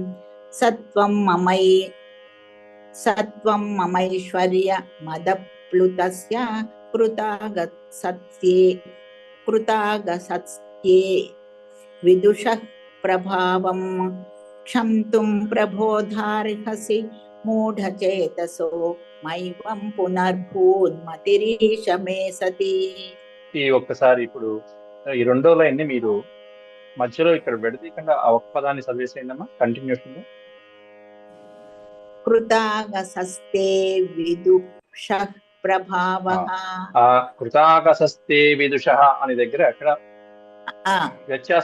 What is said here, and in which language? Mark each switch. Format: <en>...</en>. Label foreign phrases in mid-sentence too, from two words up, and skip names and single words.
<sa>सत्त्वं ममैश्वर्य मदप्लुतस्य कृतागसत्ये विदुषः प्रभावं क्षन्तुं प्रबोधार्हसि मूढचेतसो मैवं पुनर्भून्मतिरीश मे सति.</sa> <te>ఈ ఒక్కసారి ఇప్పుడు ఈ రెండో లైన్ని మీరు మధ్యలో ఇక్కడ విడదీయకుండా ఆ ఒక్క పదాన్ని చదివేసేయండమ్మా కంటిన్యూషన్ లో.</te> <sa>కృతాగసస్తే విదుషః ప్రభావః.</sa> <te>ఆ</te> <sa>కృతాగసస్తే విదుషః</sa> <te>అనే దగ్గర అక్కడ వ్యత్యాసం</te>